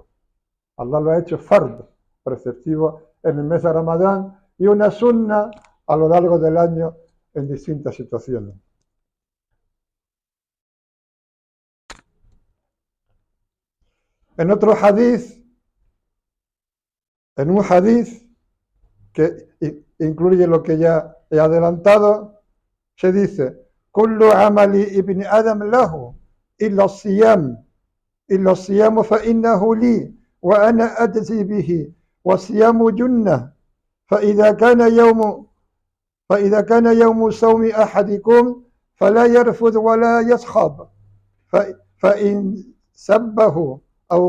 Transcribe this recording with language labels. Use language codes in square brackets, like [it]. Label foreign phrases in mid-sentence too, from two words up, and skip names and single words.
[es] Allah lo ha hecho fard, preceptivo en el mes de Ramadán, y una sunna a lo largo del año en distintas situaciones. En otro hadith, en un hadith que incluye lo que ya he adelantado, se dice: [ar] كل عمل ابن آدم له إلا الصيام فإنه لي وأنا أجزي به والصيام جنة فإذا كان يوم صوم أحدكم فلا يرفث ولا يصخب فإن سبه أو